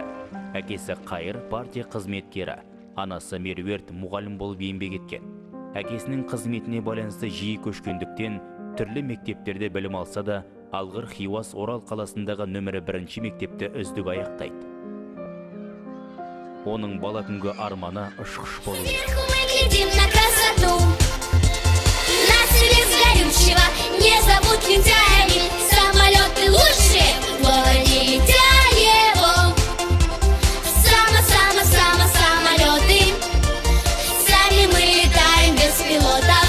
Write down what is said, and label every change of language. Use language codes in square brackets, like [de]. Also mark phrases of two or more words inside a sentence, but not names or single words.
[kk] Әкесі Қайыр партия қызметкері, анасы Меруерт мұғалім болып еңбек еткен. Әкесінің қызметіне байланысты жиі көшкендіктен түрлі мектептерде білім алса да, алғыр Хиуаз Орал қаласындағы нөмірі 1 мектепті үздік аяқтайды. Оның бала күнгі арманы ұшқыш болу. [ru] Не зовут лентяями, самолеты лучшие, в городе Летяево. Самолеты, сами мы летаем без пилотов.